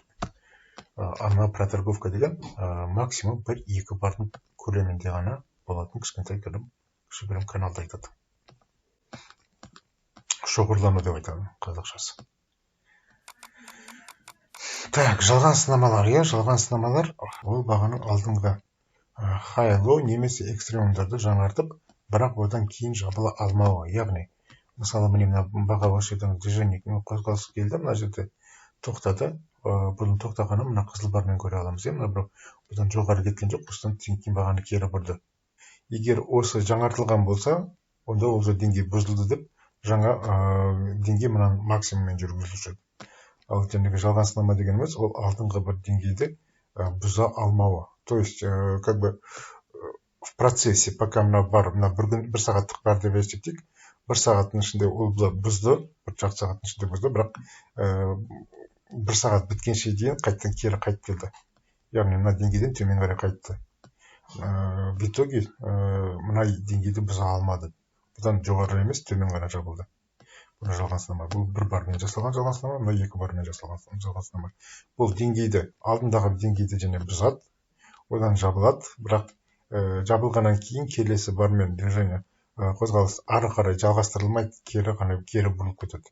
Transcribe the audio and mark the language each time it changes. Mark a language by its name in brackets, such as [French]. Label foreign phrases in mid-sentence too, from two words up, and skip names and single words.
[Kazakh] Ана проторговка деген максимум бір-екі бардың көлемінде ғана болатын кішігірім каналды айтады. Шоғырлану деп айтады қазақшасы. Так, жалған сынамалар. Жалған сынамалар ол бағаның алдыңғы high-low немесе экстремумдарды жаңартып, бірақ одан кейін жабыла алмауы. Яғни, мысалы, мына баға осы жерден движение қозғалысы келді, мына жерде тоқтады. Бұның тоқтағаны мына қызыл бармен көре аламыз. Бұдан жоғары кеткен жоқ, осыдан кейін бағаны кері бұрды. Егер осы жаңартылған болса, онда ол деңгей бұзылды деп, жаңа деңгей мына максимуммен жүргізілуші. Ал жалған сынама дегеніміз, ол алдыңғы бір деңгейді бұза алмауы. [Russian] То есть, как бы в процессе, пока [Kazakh] бір сағаттық бар деп есептейік, бір сағаттың ішінде ол бұзды, бір жарты сағаттың ішінде бұзды, бірақ бір сағат біткенше дейін қайттан кері қайтып келді. Яғни мына деңгейден төмен қарай қайтты. [Russian] В итоге [Kazakh] мына деңгейді бұза алмады. Бұдан жоғары емес, төмен ғана жабылды. Бұны жалған сынама. Бұл бір бармен жасалған жалған сынама, мына екі бармен жасалған жалған сынама. Бұл деңгейді, алдындағы деңгейді және бұзады, одан жабылады, бірақ жабылғаннан кейін келесі бармен движение қозғалыс ары қарай жалғастырылмайды, кері бұрылып кетеді.